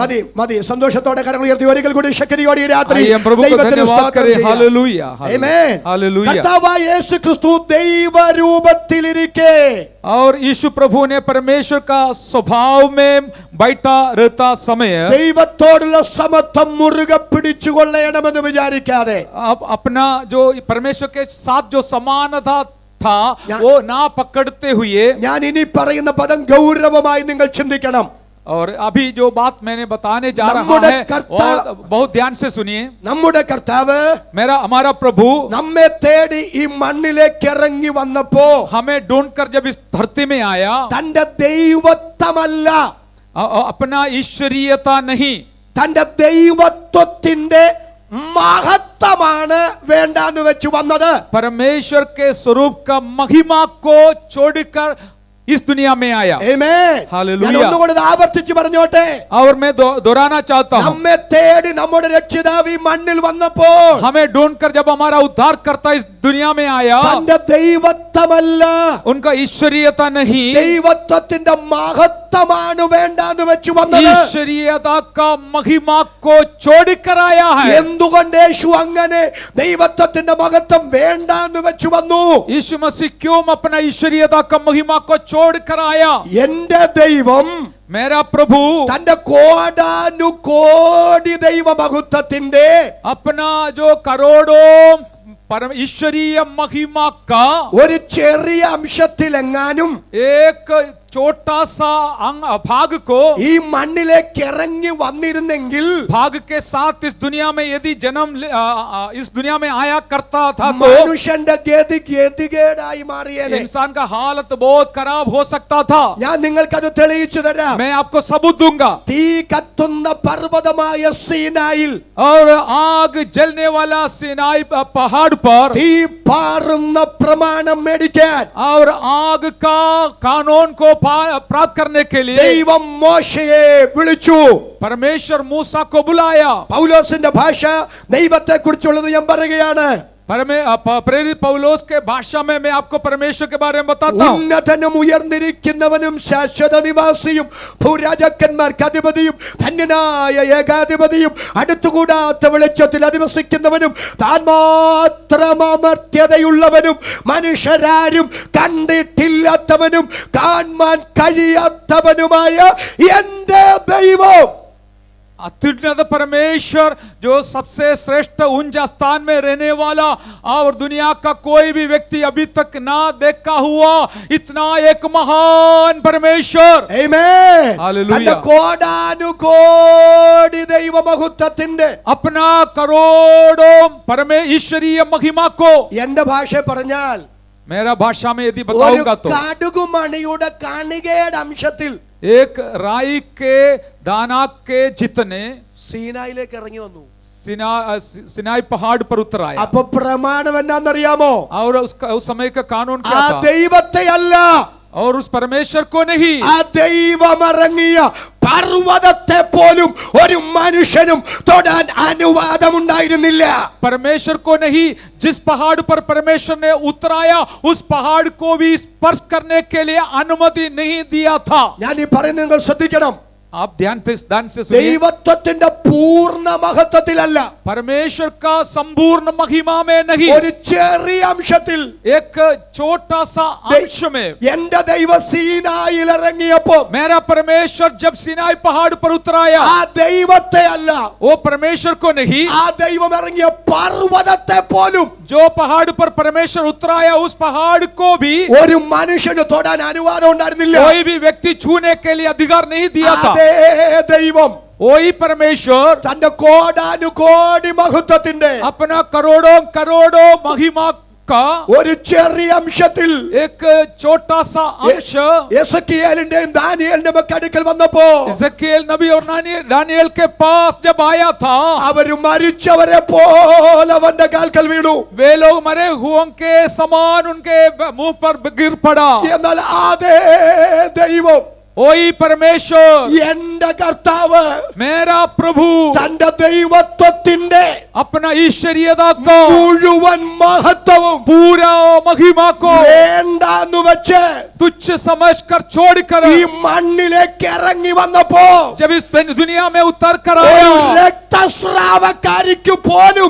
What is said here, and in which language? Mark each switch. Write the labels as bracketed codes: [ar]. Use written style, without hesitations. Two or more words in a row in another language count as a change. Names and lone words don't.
[ml] മതി. സന്തോഷത്തോടെ കരങ്ങൾ ഉയർത്തി ഒരിക്കൽ കൂടി ശക്തിയോടെ ഈ രാത്രി [hi] आइए हम प्रभु को [ml] ദൈവത്തിന് [hi] धन्यवाद [ml] സ്തോത്രം [hi] करें। [ml] ചെയ്യാം. [hi] हालेलुया, [ml] ആമേൻ. [hi] हालेलुया। [ml] കർത്താവായ യേശു ക്രിസ്തു ദൈവരൂപത്തിലിരിക്കെ, [hi] और यीशु प्रभु ने परमेश्वर का स्वभाव में बैठा रहता समय [ml] ദൈവത്തോടുള്ള സമത്വം മുറുകെ പിടിച്ചുകൊള്ളണമെന്ന് വിചാരിക്കാതെ, [hi] अब अपना जो परमेश्वर के साथ जो समानता था वो ना पकड़ते हुए, [ml] ഞാൻ ഇനി പറയുന്ന പദം ഗൗരവമായി നിങ്ങൾ ചിന്തിക്കണം. [hi] और अभी जो बात मैंने बताने जा रहा है बहुत ध्यान से सुनिए। [ml] നമ്മുടെ കർത്താവ് [hi] हमारा प्रभु [ml] നമ്മെ തേടി ഈ മണ്ണിലേക്ക് ഇറങ്ങി വന്നപ്പോ [hi] हमें ढूंढकर जब इस धरती में आया, [ml] തന്റെ ദൈവത്വമല്ല, [hi] अपना ईश्वरीयता नहीं, [ml] തന്റെ ദൈവത്വത്തിന്റെ മഹത്വമാണ് വേണ്ടാന്ന് വെച്ച് വന്നത്. [hi] परमेश्वर के स्वरूप का महिमा को छोड़कर इस दुनिया में आया. Amen. Hallelujah. [ml] ഞാൻ ഒന്നുകൂടി ഇത് ആവർത്തിച്ച് പറഞ്ഞോട്ടെ. [hi] और मैं दोहराना चाहता हूँ, [ml] നമ്മെ തേടി നമ്മുടെ രക്ഷിതാവ് ഈ മണ്ണിൽ വന്നപ്പോൾ [hi] हमें ढूंढकर जब हमारा उद्धार करता इस दुनिया में आया, [ml] തന്റെ ദൈവത്വമല്ല, [hi] उनका ईश्वरीयता नहीं, [ml] ദൈവത്വത്തിന്റെ മഹത്വമാണ് വേണ്ടാന്ന് വെച്ച് വന്നത്. [hi] ईश्वरीयता का महिमा को छोड़कर आया है. [ml] എന്തുകൊണ്ട് യേശു അങ്ങനെ ദൈവത്വത്തിന്റെ മഹത്വം വേണ്ടാന്ന് വെച്ച് വന്നു? [hi] यीशु मसीह क्यों अपना ईश्वरीयता का महिमा को छोड़कर आया? [ml] എന്റെ ദൈവം [hi] मेरा प्रभु [ml] തന്റെ കോടാനുകോടി ദൈവമഹത്വത്തിന്റെ [hi] अपना जो करोड़ों परम ईश्वरीय महिमा का [ml] ഒരു ചെറിയ അംശത്തിലെങ്ങാനും [hi] एक छोटा सा भाग को [ml] ഈ മണ്ണിലേക്ക് ഇറങ്ങി വന്നിരുന്നെങ്കിൽ [hi] भाग के साथ इस दुनिया में यदि जन्म इस दुनिया में आया करता था तो [ml] മനുഷ്യന്റെ ഗതികേടായി മാറിയേനെ. [hi] इंसान का हालत बहुत खराब हो सकता था. [ml] ഞാൻ നിങ്ങൾക്കത് തെളിയിച്ചു തരാം. [hi] मैं आपको सबूत दूंगा. [ml] തീ കത്തുന്ന പർവ്വതമായ സീനായിൽ, [hi] और आग जलने वाला सिनाई पहाड़ पर [ml] തീ പാറുന്ന പ്രമാണം മേടിക്കാൻ [hi] और आग का कानून को प्राप्त करने के लिए [ml] ദൈവം മോശയെ വിളിച്ചു. [hi] परमेश्वर मूसा को बुलाया. [ml] പൗലോസിന്റെ ഭാഷ ദൈവത്തെ കുറിച്ചുള്ളത് ഞാൻ പറയുകയാണ്. [hi] प्रेरित पौलोस के भाषा में मैं आपको परमेश्वर के बारे में बताता हूँ. [ml] ഉന്നതനും ഉയർന്നിരിക്കുന്നവനും ശാശ്വത നിവാസിയും ഭൂരാജാക്കന്മാർക്ക് അധിപതിയും ധന്യനായ ഏകാധിപതിയും അടുത്തുകൂടാത്ത വെളിച്ചത്തിൽ അധിവസിക്കുന്നവനും താൻ മാത്രം അമർത്യതയുള്ളവനും മനുഷ്യരാരും കണ്ടിട്ടില്ലാത്തവനും കാണാൻ കഴിയാത്തവനുമായ എന്റെ ദൈവം, [hi] अत्युन्नत परमेश्वर जो सबसे श्रेष्ठ उच्च स्थान में रहने वाला और दुनिया का कोई भी व्यक्ति अभी तक ना देखा हुआ इतना एक महान परमेश्वर. [ml] ആമേൻ. Hallelujah. തന്റെ കോടാനുകോടി ദൈവമഹത്വത്തിന്റെ [hi] अपना करोड़ों ईश्वरीय महिमा को, [ml] എന്റെ ഭാഷ പറഞ്ഞാൽ [hi] मेरा भाषा में यदि [ml] ഒരു [hi] बताऊंगा तो [ml] കടുകുമണിയുടെ കണികയുടെ അംശത്തിൽ [hi] एक राई के दाना के जितने [ml] സീനായിലേക്ക് ഇറങ്ങി വന്നു. [hi] सिनाई पहाड़ पर उतर आया. [ml] അപ്പൊ പ്രമാണം എന്നാന്നറിയാമോ? [hi] और उस समय का कानून [ml] ആ [hi] क्या था? [ml] ദൈവത്തെ അല്ല, [hi] और उस परमेश्वर को नहीं, [ml] ആ ദൈവം ഇറങ്ങിയ പർവ്വതത്തെ പോലും ഒരു മനുഷ്യനും തൊടാൻ അനുവാദമുണ്ടായിരുന്നില്ല. [hi] परमेश्वर को नहीं, जिस पहाड़ पर परमेश्वर ने उतराया उस पहाड़ को भी स्पर्श करने के लिए अनुमति नहीं दिया था. [ml] ഞാൻ ഈ പറയുന്നത് നിങ്ങൾ ശ്രദ്ധിക്കണം. [hi] आप ध्यान से सुनिए. [ml] ദൈവത്വത്തിന്റെ പൂർണ്ണ മഹത്വത്തിലല്ല, [hi] परमेश्वर का संपूर्ण महिमा में नहीं, [ml] ഒരു ചെറിയ അംശത്തിൽ [hi] एक छोटा सा अंश में. [ml] എന്റെ ദൈവ സീനായിൽ ഇറങ്ങിയപ്പോ [hi] मेरा परमेश्वर जब सिनाई पहाड़ पर उतराया, [ml] ആ ദൈവത്തെ അല്ല, [hi] वो परमेश्वर को नहीं, [ml] ആ ദൈവം ഇറങ്ങിയ പർവ്വതത്തെ പോലും [hi] जो पहाड़ पर परमेश्वर उतराया उस पहाड़ को भी [ml] ഒരു മനുഷ്യന് തൊടാൻ അനുവാദം ഉണ്ടായിരുന്നില്ല. [hi] कोई भी व्यक्ति छूने के लिए अधिकार नहीं दिया था. [ml] അതേ ദൈവം [hi] वही परमेश्वर [ml] തന്റെ കോടാനുകോടി മഹത്വത്തിന്റെ [hi] अपना करोड़ों महिमा का [ml] ഒരു ചെറിയ അംശത്തിൽ [hi] एक छोटा सा अंश [ml] എസക്കിയേലിന്റെയും ദാനിയേലിന്റെയും ഒക്കെ അടുക്കൽ വന്നപ്പോ [hi] इज़राइल नबी और दानिയേल के पास जब आया था, [ml] അവര് മരിച്ചവരെ പോലെ അവന്റെ കാൽക്കൽ വീണു. [hi] वे लोग मरे हुओं के समान उनके मुंह पर गिर पड़ा. [ml] എന്നാൽ അതേ ദൈവം, [hi] वही परमेश्वर, [ml] എന്റെ കർത്താവ് [hi] मेरा प्रभु [ml] തന്റെ ദൈവത്വത്തിന്റെ [hi] अपना ईश्वरीयता को, [ml] മുഴുവൻ മഹത്വവും [hi] पूरा महिमा को [ml] വേണ്ടാന്ന് വെച്ച് [hi] तुच्छ समझकर छोड़कर [ml] ഈ മണ്ണിലേക്ക് ഇറങ്ങി വന്നപ്പോ [hi] जब इस दुनिया में उतर कर [ml] ഒരു [hi] आया, [ml] രക്തസ്രാവക്കാരിക്ക് പോലും